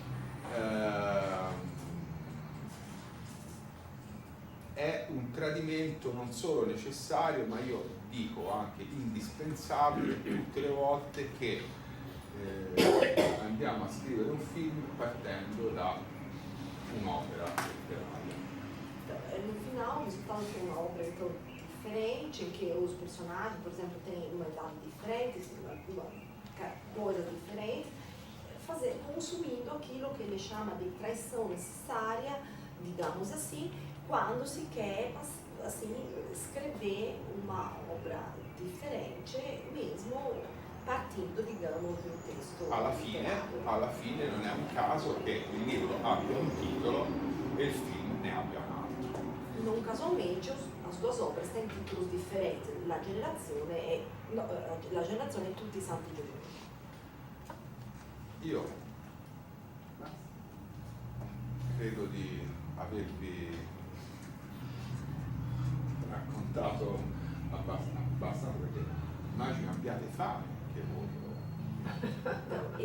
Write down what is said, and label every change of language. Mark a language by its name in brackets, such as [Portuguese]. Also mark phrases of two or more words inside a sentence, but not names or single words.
[Italian] è un tradimento non solo necessario, ma io dico anche indispensabile tutte le volte che andiamo a scrivere un film partendo da un'opera letteraria. [Portuguese] No final, o resultado foi uma obra então diferente, em que os personagens, por exemplo, têm uma idade diferente, coisas diferentes, consumindo aquilo que ele chama de traição necessária, digamos assim, quando se quer assim, escrever uma obra differente, mesmo partendo, digamos, [Italian] di un testo. Alla fine non è un caso che il libro abbia un titolo e il film ne abbia un altro. Non casualmente [Portuguese] as duas obras têm títulos diferentes, [Italian] La generazione e Tutti i santi giorni. Io credo di avervi raccontato abbastanza, perché immagino abbiate fame anche voi.